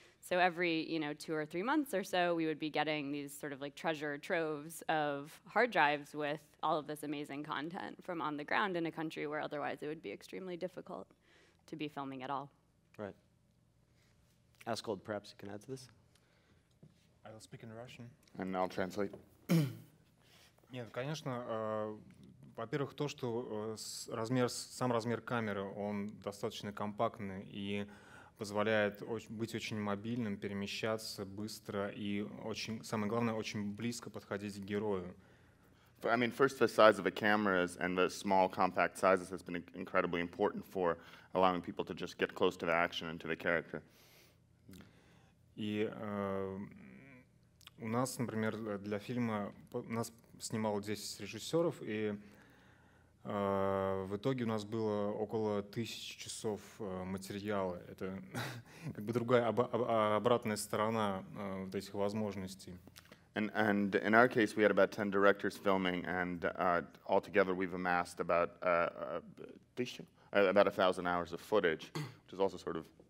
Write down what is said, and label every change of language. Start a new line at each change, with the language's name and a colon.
English: So every 2 or 3 months or so, we would be getting these sort of like treasure troves of hard drives with all of this amazing content from on the ground in a country where otherwise it would be extremely difficult to be filming at all. Right. Askold, perhaps you can add to this? I will speak in Russian. And I'll translate.
Russian: Нет, конечно, во-первых, то, что сам размер камеры, он достаточно компактный и позволяет быть очень мобильным, перемещаться быстро и, самое главное, очень близко подходить к герою.
English: I mean, first, the size of the cameras and the small, compact sizes has been incredibly important for allowing people to just get close to the action and to the character.
Russian: И у нас, например, для фильма, нас снимало 10 режиссеров, и в итоге у нас было около 1000 часов материала. Это как бы другая, обратная сторона вот этих возможностей.
English: And in our case, we had about 10 directors filming, and altogether we've amassed about 1,000 hours of footage, which is also sort of